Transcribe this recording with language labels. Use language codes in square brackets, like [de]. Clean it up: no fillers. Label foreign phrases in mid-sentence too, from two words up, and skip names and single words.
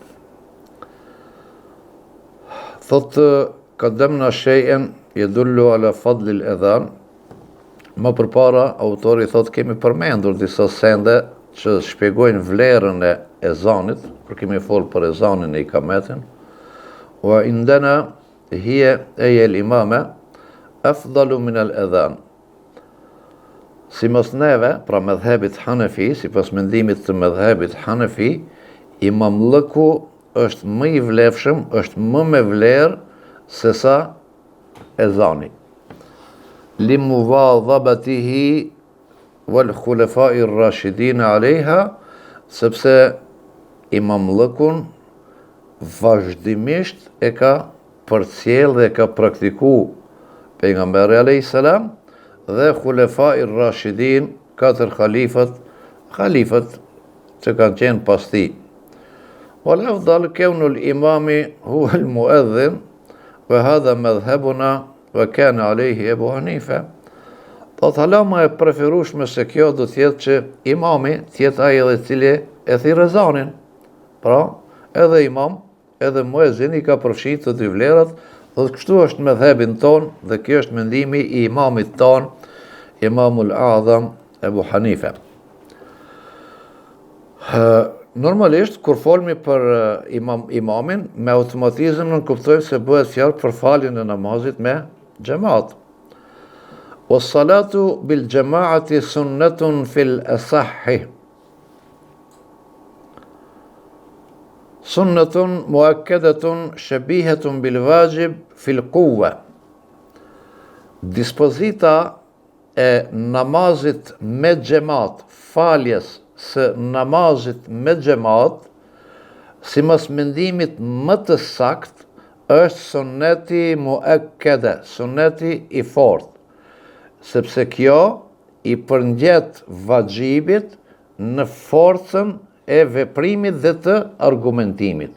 [ar] Thotë قدمنا شيئا يدل على فضل الأذان. [sq] Më përpara, autori thot kemi përmendur disa sende që shpjegojnë vlerën e ezanit, për kemi folë për ezanin e ikametin. [ar] وعندنا هي أي الإمامة أفضل من الأذان. [sq] Si mos neve, pra medhebit Hanefi, si pas mendimit të medhebit Hanefi, imamllëku është më i vlefshëm, është më me vlerë se sa ezani. [ar] لمواظبته والخلفاء الراشدين عليها, [sq] sepse imamllëkun vazhdimisht e ka përcjell dhe e ka praktiku pejgamberi [ar] عليه السلام [sq] dhe [ar] الخلفاء الراشدين, [sq] 4 khalifat që kanë qenë pas tij. [ar] والأفضل كون الإمام هو المؤذن وهذا مذهبنا وكان عليه أبو حنيفة. [sq] Thot halama e preferueshme se kjo do t'jetë që imami t'jetë ai edhe cili e thirr ezanin. Pra, edhe imam, edhe muezin i ka përfshirë të dy vlerat, dhe kështu është medhebin ton dhe kjo është mendimi i imamit ton, Imamul A'zam Abu Hanifa. Normalisht, kur folmi për imamin, me automatizëm në kuptojmë se bëhet fjalë për faljen e namazit me xhamat. [ar] والصلاة بالجماعة سنة في الأصح. سنة مؤكدة شبيهة بالواجب في القوة. [sq] Dispozita e namazit me xhamat, faljes së namazit me xhamat, sipas mendimit më të saktë, është sunneti muakkada, sunneti i fortë, sepse kjo i përngjet vajibit në forcën e veprimit dhe të argumentimit.